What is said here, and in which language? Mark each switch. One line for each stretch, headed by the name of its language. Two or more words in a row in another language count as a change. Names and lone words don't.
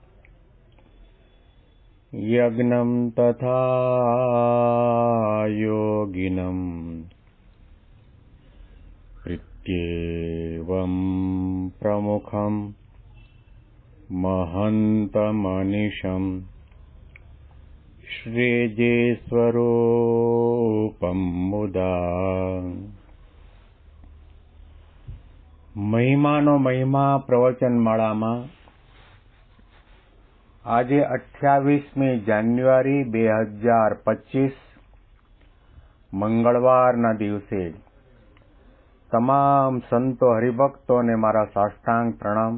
Sanskrit: यज्ञं तथा योगिनं इत्येवं प्रमुखं महन्तमनिशं श्रीजीस्वरूपं मुदा
Gujarati: મહિમાનો મહિમા પ્રવચનમાળામાં આજે 28મી જાન્યુઆરી 2025 મંગળવારના દિવસે તમામ સંતો હરિભક્તોને મારા સાષ્ટાંગ પ્રણામ.